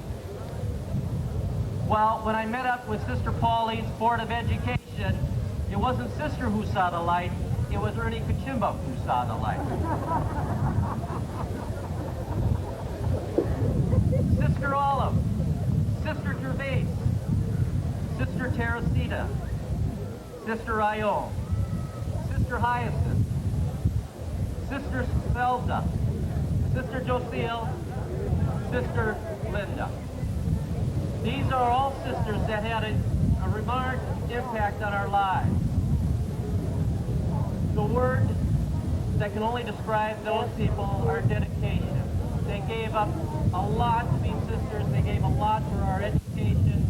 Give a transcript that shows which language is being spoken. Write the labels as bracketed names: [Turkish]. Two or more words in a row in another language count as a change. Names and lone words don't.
[English] Well, when I met up with Sister Pauline's Board of Education, it wasn't Sister who saw the light, it was Ernie Kachimba who saw the light. Sister Olive, Sister Gervais, Sister Teresita, Sister Ione, Sister Hyacinth, Sister Zelda, Sister Jocille, Sister Linda. These are all sisters that had a remarkable impact on our lives. The word that can only describe those people are dedication. They gave up a lot to be sisters. They gave a lot for our education.